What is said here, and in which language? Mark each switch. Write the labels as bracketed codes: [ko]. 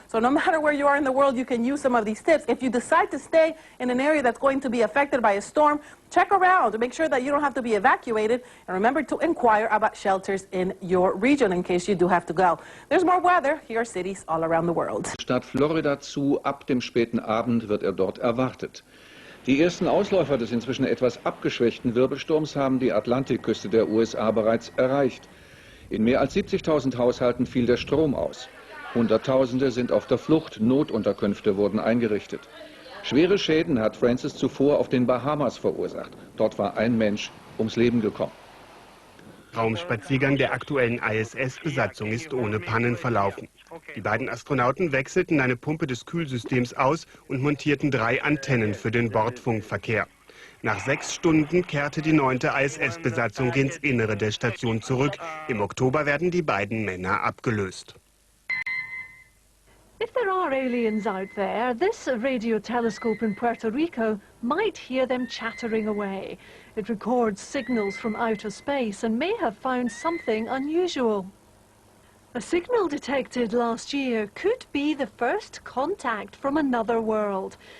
[en] So no matter where you are in the world, you can use some of these tips. If you decide to stay in an area that's going to be affected by a storm, check around to make sure that you don't have to be evacuated. And remember to inquire about shelters in your region in case you do have to go. There's more weather. Here are cities all around the world. [de] Stadt Florida zu, ab dem späten Abend wird dort erwartet. Die ersten Ausläufer des inzwischen etwas abgeschwächten Wirbelsturms haben die Atlantikküste der USA bereits erreicht. In mehr als 70.000 Haushalten fiel der Strom aus. Hunderttausende sind auf der Flucht, Notunterkünfte wurden eingerichtet. Schwere Schäden hat Francis zuvor auf den Bahamas verursacht. Dort war ein Mensch ums Leben gekommen. Raumspaziergang der aktuellen ISS-Besatzung ist ohne Pannen verlaufen. Die beiden Astronauten wechselten eine Pumpe des Kühlsystems aus und montierten 3 Antennen für den Bordfunkverkehr. Nach 6 Stunden kehrte die 9. ISS-Besatzung ins Innere der Station zurück. Im Oktober werden die beiden Männer abgelöst. [en] If there are aliens out there, this radio telescope in Puerto Rico might hear them chattering away. It records signals from outer space and may have found something unusual. A signal detected last year could be the first contact from another world.